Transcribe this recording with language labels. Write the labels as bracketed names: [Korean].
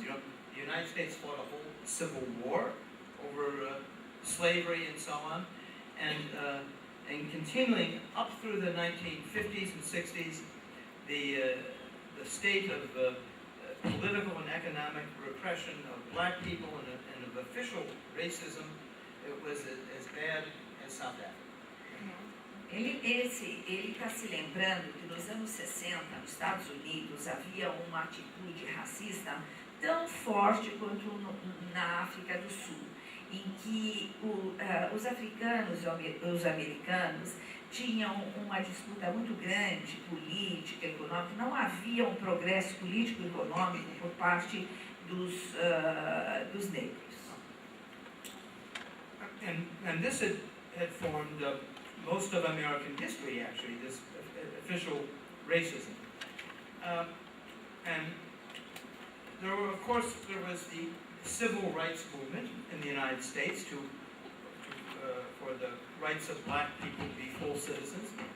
[English] You know, the United States fought a whole civil war over slavery and so on, and continuing up through the 1950s and 60s, the state of political and economic repression of black people and of official racism, it was as bad as South Africa. [Portuguese] Ele está se lembrando que nos anos 60, nos Estados Unidos, havia uma atitude racista tão forte quanto na África do Sul, em que os africanos e os americanos tinham uma disputa muito grande, política, econômica. Não havia um progresso político e econômico por parte dos negros. [English] And this had formed most of American history, actually, this official racism. And there was the civil rights movement in the United States for the rights of black people to be full citizens.